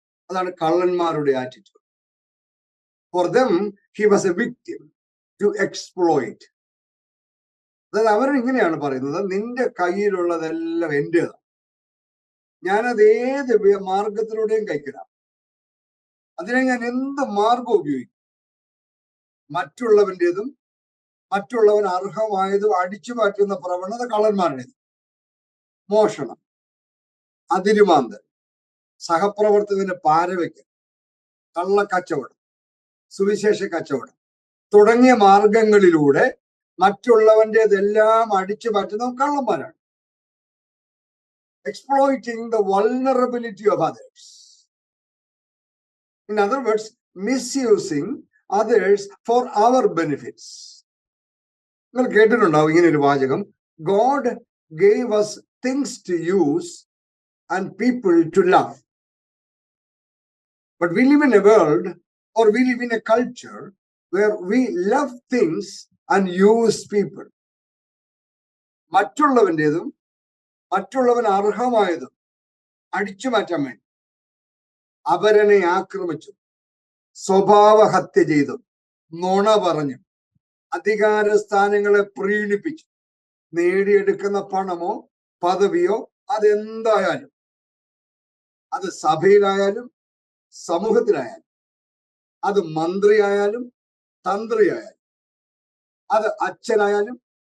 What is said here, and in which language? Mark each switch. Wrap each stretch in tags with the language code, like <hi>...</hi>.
<ml>അതാണ് കള്ളന്മാരുടെ attitude.</ml> <en>For them he was a victim to exploit.</en> <ml>അതായത് അവർ ഇങ്ങനെയാണ് പറയുന്നത്, നിന്റെ കയ്യിലുള്ളതെല്ലാം എന്റേതാണ്, ഞാനത് ഏത് മാർഗത്തിലൂടെയും കൈക്കിടാം, അതിനെ ഞാൻ എന്ത് മാർഗം ഉപയോഗിക്കും. മറ്റുള്ളവൻ്റെതും മറ്റുള്ളവൻ അർഹമായതും അടിച്ചു മാറ്റുന്ന പ്രവണത കള്ളന്മാരുടേത്. മോഷണം, അതിരുമാന്തൽ, സഹപ്രവർത്തകന് പാരവയ്ക്കൽ, കള്ളക്കച്ചവടം, സുവിശേഷ കച്ചവടം തുടങ്ങിയ മാർഗങ്ങളിലൂടെ മറ്റുള്ളവൻ്റെതെല്ലാം അടിച്ചു മാറ്റുന്ന കള്ളന്മാരാണ്.</ml> <en>exploiting the vulnerability of others. In other words, misusing others for our benefits.</en> <ml>നിങ്ങൾ കേട്ടിട്ടുണ്ടാവും ഇങ്ങനെ ഒരു വാചകം,</ml> <en>God gave us things to use and people to love. But we live in a world, or we live in a culture where we love things and use people.</en> <ml>മറ്റുള്ളവൻ്റെതും മറ്റുള്ളവൻ അർഹമായതും അടിച്ചു മാറ്റാൻ വേണ്ടി അപരനെ ആക്രമിച്ചു, സ്വഭാവ ഹത്യ ചെയ്തു, നുണ പറഞ്ഞു, അധികാര സ്ഥാനങ്ങളെ പ്രീണിപ്പിച്ചു, നേടിയെടുക്കുന്ന പണമോ പദവിയോ അതെന്തായാലും, അത് സഭയിലായാലും സമൂഹത്തിലായാലും, അത് മന്ത്രിയായാലും തന്ത്രിയായാലും, അത് അച്ഛനായാലും</ml>